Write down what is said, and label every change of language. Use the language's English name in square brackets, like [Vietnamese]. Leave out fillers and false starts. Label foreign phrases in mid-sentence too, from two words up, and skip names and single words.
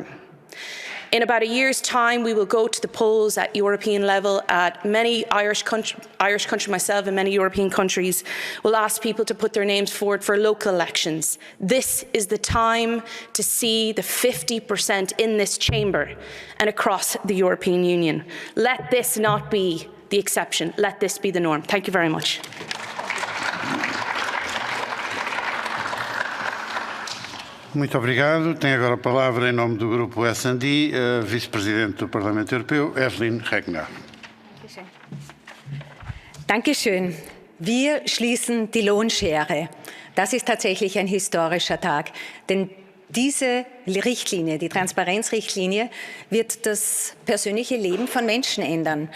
[English] In about a year's time, we will go to the polls at European level at many Irish country, myself and many European countries will ask people to put their names forward for local elections. This is the time to see the 50% in this chamber and across the European Union. Let this not be the exception. Let this be the norm. Thank you very much. [Portuguese] Muito obrigado. Tem agora a palavra em nome do Grupo S&D, a Vice-Presidente do Parlamento Europeu, Evelyn Regner. [German] Dankeschön. Wir schließen die Lohnschere. Das ist tatsächlich ein historischer Tag, denn diese Richtlinie, die Transparenzrichtlinie, wird das persönliche Leben von Menschen ändern.